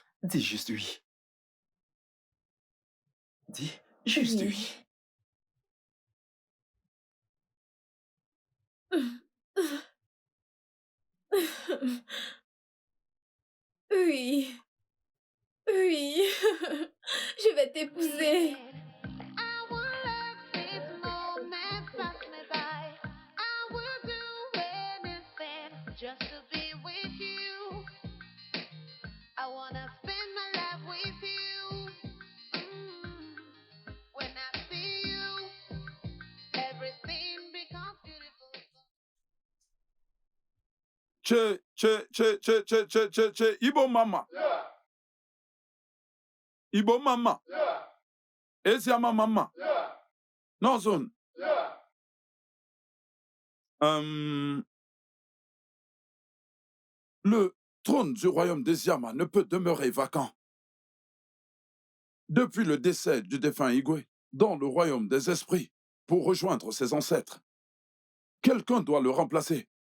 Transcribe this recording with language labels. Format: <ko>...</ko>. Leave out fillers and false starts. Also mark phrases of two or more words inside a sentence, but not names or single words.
<fr>Dis juste oui. Dis juste oui. Oui. Oui. Je vais t'épouser.</fr> <en>Just to be with you. I wanna spend my life with you. When I see you, everything becomes beautiful. Ibo mama. Ibo mama. Esiama mama. Nozon.</en> <fr>Le trône du royaume des Yama ne peut demeurer vacant. Depuis le décès du défunt Igwe dans le royaume des esprits pour rejoindre ses ancêtres, quelqu'un doit le remplacer.</fr>